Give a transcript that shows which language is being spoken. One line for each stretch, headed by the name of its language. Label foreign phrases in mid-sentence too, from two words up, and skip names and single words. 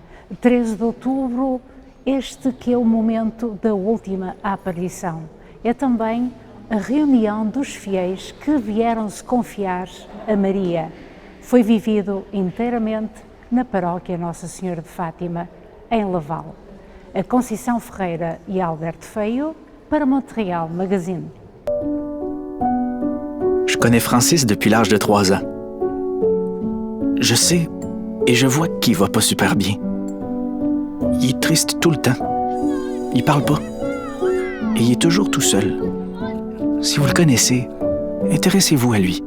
Portuguese: 13 de outubro, este que é o momento da última aparição. É também a reunião dos fiéis que vieram se confiar a Maria. Foi vivido inteiramente na paróquia Nossa Senhora de Fátima, em Laval. A Conceição Ferreira e Alberto Feio, para Montréal Magazine.
French: Je connais Francis depuis l'âge de 3 ans. Je sais et je vois qu'il va pas super bien. Il est triste tout le temps. Il parle pas. Et il est toujours tout seul. Si vous le connaissez, intéressez-vous à lui.